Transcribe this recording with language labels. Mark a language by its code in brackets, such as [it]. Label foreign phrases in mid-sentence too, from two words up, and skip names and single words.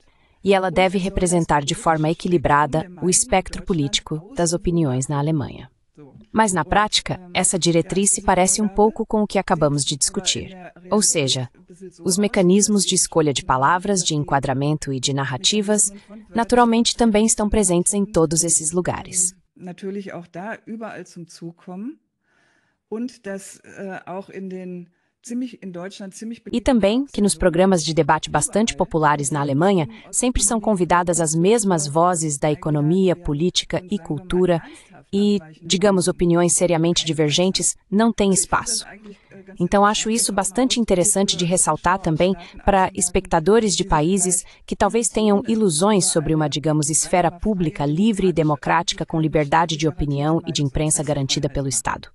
[pt] E ela deve representar de forma equilibrada o espectro político das opiniões na Alemanha. Mas, na prática, essa diretriz se parece um pouco com o que acabamos de discutir. Ou seja, os mecanismos de escolha de palavras, de enquadramento e de narrativas, naturalmente também estão presentes em todos esses lugares. [de] Natürlich auch da überall zum Zug kommen und das auch in Deutschland ziemlich [pt] E também que nos programas de debate bastante populares na Alemanha sempre são convidadas as mesmas vozes da economia, política e cultura e, digamos, opiniões seriamente divergentes não têm espaço. Então, acho isso bastante interessante de ressaltar também para espectadores de países que talvez tenham ilusões sobre uma, digamos, esfera pública livre e democrática com liberdade de opinião e de imprensa garantida pelo Estado.